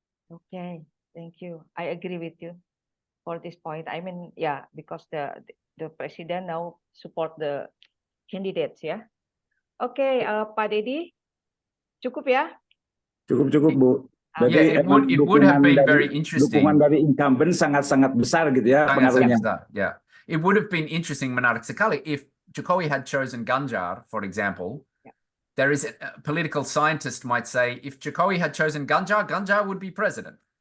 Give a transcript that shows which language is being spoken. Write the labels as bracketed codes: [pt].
[en] Okay, thank you. I agree with you for this point. I mean, yeah, because the president now support the candidates, ya. [id] Oke, Pak Dedi, cukup ya? Cukup Bu. Berarti [en] it would have been very interesting. [id] Dukungan dari incumbent sangat-sangat besar gitu ya pengaruhnya. [en] Yeah, it would have been interesting, [id] menarik sekali, [en] if Jokowi had chosen Ganjar, for example. There is a political scientist might say, if Jokowi had chosen Ganjar, Ganjar would be president.